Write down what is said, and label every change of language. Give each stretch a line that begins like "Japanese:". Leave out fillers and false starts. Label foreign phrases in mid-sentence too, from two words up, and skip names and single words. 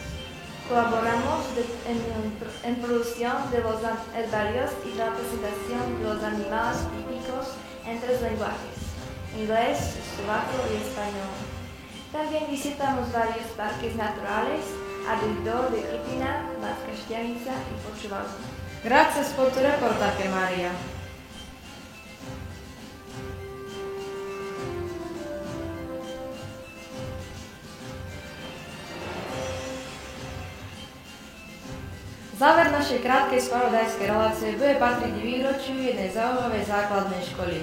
Spanish: Colaboramos en producción de los herbarios y la presentación de los animales típicos en 3 lenguajes. Inglés, eslovaco y español. También visitamos varios parques naturales alrededor de Krupina, Banská Štiavnica y Počúvalko. Gracias por tu reportaje, Maria.
Slovak: Záver našej krátkej spravodajskej relácie bude patriť výročiu jednej zaujímavej základnej školy.